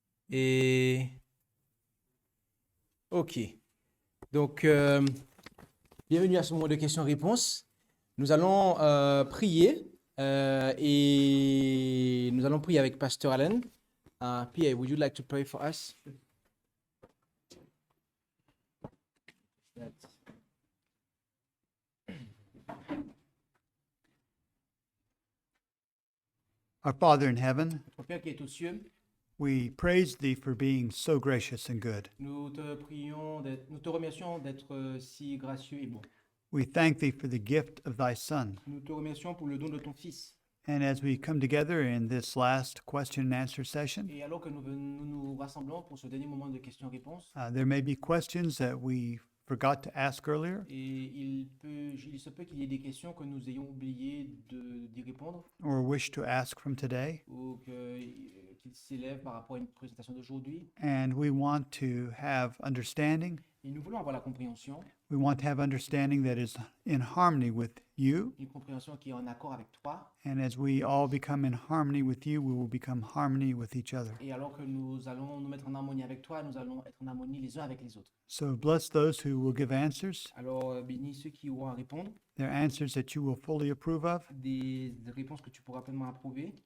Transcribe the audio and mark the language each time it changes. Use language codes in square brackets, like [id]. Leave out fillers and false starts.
[fr] Et, ok, donc, bienvenue à ce moment de questions-réponses. Nous allons prier et nous allons prier avec Pasteur Allen. [en] Pierre, would you like to pray for us? Our Father in heaven, [fr] Notre Père qui est aux cieux, [en] we praise thee for being so gracious and good. [fr] nous te remercions d'être si gracieux et bon. [en] We thank thee for the gift of thy Son. [fr] Nous te remercions pour le don de ton Fils. [en] And as we come together in this last question and answer session, [fr] Et alors que nous rassemblons pour ce dernier moment de questions-réponses, [en] there may be questions that we forgot to ask earlier, [fr] et il se peut qu'il y ait des questions que nous ayons oublié d'y répondre, [en] or wish to ask from today. [fr] ou qu'ils s'élèvent par rapport à une présentation d'aujourd'hui. [en] And we want to have understanding. [fr] Et nous voulons avoir la compréhension, [en] We want to have understanding that is in harmony with you. [fr] une compréhension qui est en accord avec toi. [en] And as we all become in harmony with you, we will become harmony with each other. [fr] Et alors que nous allons nous mettre en harmonie avec toi, nous allons être en harmonie les uns avec les autres. [en] So bless those who will give answers, [fr] Alors, bénis ceux qui auront à répondre, [en] their answers that you will fully approve of, [fr] des réponses que tu pourras pleinement approuver